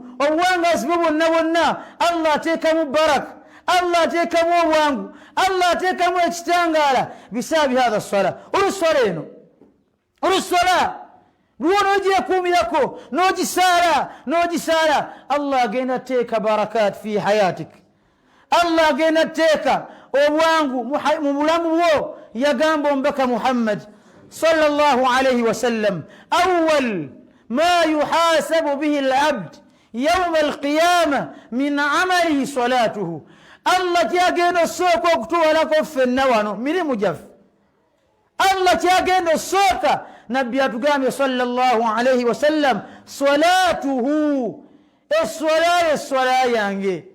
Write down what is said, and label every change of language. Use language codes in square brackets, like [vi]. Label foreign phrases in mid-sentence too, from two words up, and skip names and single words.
[lg] obuwangazi bwe bwonna bwonna Allah ateekamu baraka Allah ateekamu obwangu Allah ateekamu ekitangaala [ar] بسبب هذا [lg] ssola olussola eno olussola luwo nogyekuumirako nogisaala Allah agenda teeka [ar] بركة في حياتك [lg] Allah agenda teeka obwangu mu bulamu bwo yagamba omubaka Muhammad [ar] صلى الله عليه وسلم أول ما يحاسب به العبد يوم القيامة من عمله صلاته [lg] Allah kyagenda osooka okutwalako ffenna wano mirimu gyaffe Allah kyagenda osooka nabbi atugambye [ar] صلى الله عليه وسلم صلاته [lg] essola yange